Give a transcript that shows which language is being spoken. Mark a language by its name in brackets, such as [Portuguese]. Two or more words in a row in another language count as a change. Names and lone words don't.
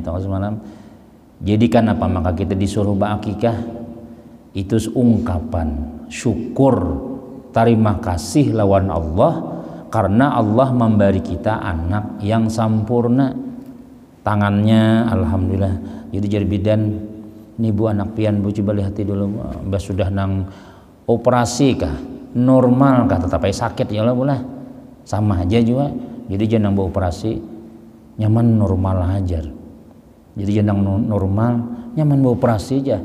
[Indonesian] Itu semalam. Jadi kenapa maka kita disuruh berakikah? Itu ungkapan syukur terima kasih lawan Allah karena Allah memberi kita anak yang sempurna. Tangannya alhamdulillah jadi bidan. [Banjar] Ini bu anak pian bu, coba lihat dulu mbak sudah nang operasi kah, normal kah, tetap sakit ya lah boleh sama aja juga. Jadi jangan nang operasi nyaman normal aja. Jadi jangan normal nyaman operasi aja.